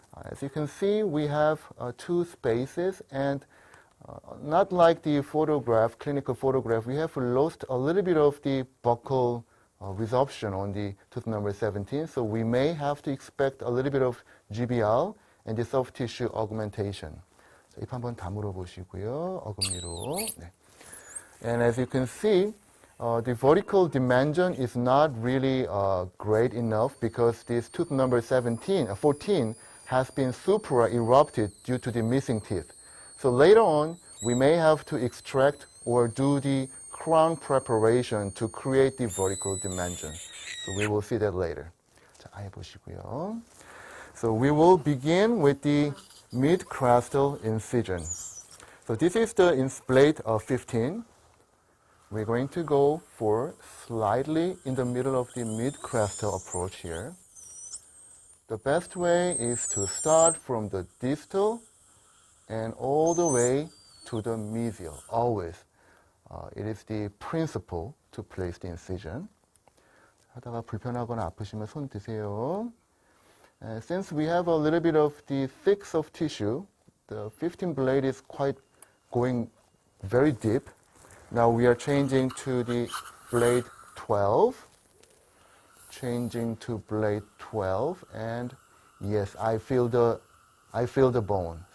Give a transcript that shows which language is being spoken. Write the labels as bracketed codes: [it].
[en] As you can see, we have two spaces, and not like the photograph, clinical photograph, we have lost a little bit of the buccal resorption on the tooth number 17, so we may have to expect a little bit of GBL and the soft tissue augmentation. [ko] 자, 입 한번 다물어 보시고요, 어금니로. 네. [en] And as you can see, the vertical dimension is not really great enough because this tooth number 14 has been supra-erupted due to the missing teeth. So later on, we may have to extract or do the crown preparation to create the vertical dimension. So we will see that later. [ko] 자, 아예 보시고요. [en] So we will begin with the mid-crestal incision. So this is the blade 15. We're going to go for slightly in the middle of the mid-crestal approach here. The best way is to start from the distal and all the way to the mesial, always. It is the principle to place the incision. [ko] 하다가 불편하거나 아프시면 손 드세요. [en] Since we have a little bit of the thick soft tissue, the 15 blade is quite going very deep. Now we are changing to the blade 12. Changing to blade 12, and yes, I feel the bone.